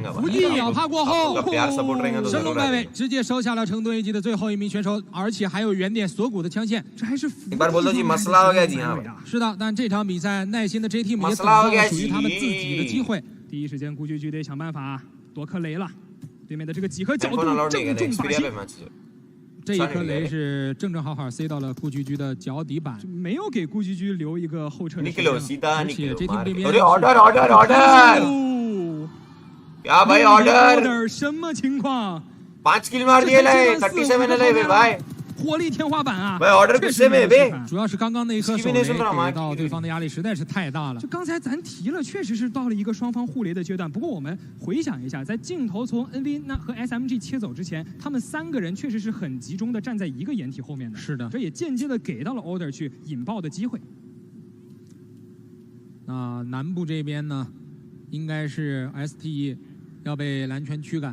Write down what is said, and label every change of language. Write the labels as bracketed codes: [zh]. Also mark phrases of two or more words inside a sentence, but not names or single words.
[zh] 伏击秒怕过后，神龙摆尾，直接收下了成都 AG 的最后一名选手，而且还有原点锁骨的枪线，这还是是的，但这场比赛耐心的 J Team 也等到了属于他们自己的机会。第一时间，顾局局得想办法夺颗雷了。对面的这个几何角度正中靶心。这一颗雷是正好塞到了顾局局的脚底板，没有给顾局局留一个后撤的时间。而且这 team 这边 order， [hi] क्या भाई order [zh] 什么情况 [hi] ？5 kill मार दिए ले 37 ले भाई [zh] 火力天花板啊！ [hi] भाई order किससे में बे？ [zh] 主要是刚刚那一颗手雷给到对方的压力实在是太大了。就刚才咱提了，确实是到了一个双方互雷的阶段。不过我们回想一下，在镜头从 NV 和 SMG 切走之前，他们3个人确实是很集中的站在一个掩体后面的。是的，这也间接的给到了 order 去引爆的机会。那南部这边呢，应该是 ST 要被蓝圈驱赶。